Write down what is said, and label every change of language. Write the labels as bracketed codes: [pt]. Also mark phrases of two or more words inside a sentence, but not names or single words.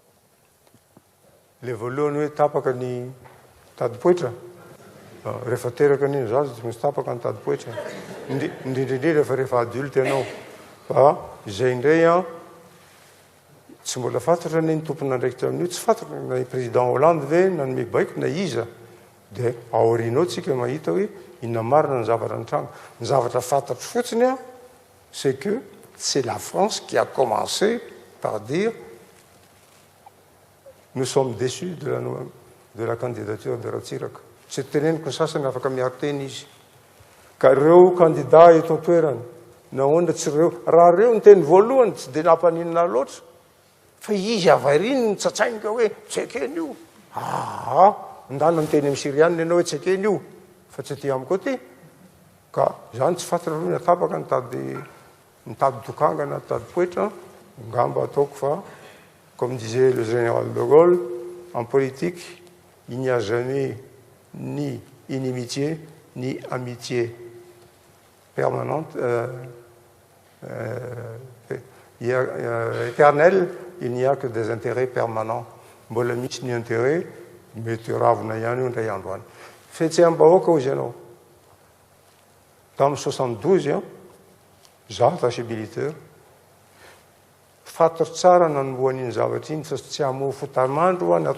[mg] Le voalohany hoe tapaka ny tadipoitra rehefa teraka an'iny zazy tsy misy tapaka ny tadipoitra indrindrindrindra fa rehefa adulte ianao fa izay indray tsy mbola fantatra ny tompona andraikitra amin'io tsy fantatra na président Hollande ve nanome baiko na iza dia aorianao tsika mahita hoe inona marina ny zavatra nitranga ny zavatra fantatro fotsiny [fr] c'est que c'est la France qui a commencé par dire nous sommes déçus de la candidature de Ratsiraka. [mg] Tsy teneniko ny sasany afaka miaro teny izy ka ireo candidat eto an-toerany nahoana tsy reo raha reo ny teny voalohany tsy dia nampaninina loatra fa izy avariny ny tsatsainika hoe tsy ekeny io ndana ny teny amin'ny Sirianina ianao hoe tsy ekeny io fa tsy ty amiko ty ka zany tsy fantatra aloha natapaka nitady dokangana nitady poetra ngamba ataoko fa [fr] comme disait le général de Gaulle en politique il n'y a jamais ni inimitié ni amitié permanente éternelle. Il n'y a que des intérêts permanents. [mg] Mbola misy ny intérêt mety ravina ihany io ndray andro any. Fihetseam-bahoaka hozy ianao tamin'ny 72 zaho [fr] attaché militaire [mg] fantatro tsara nanomboan'iny zavatra iny fa tsy hamoa fotamandro ny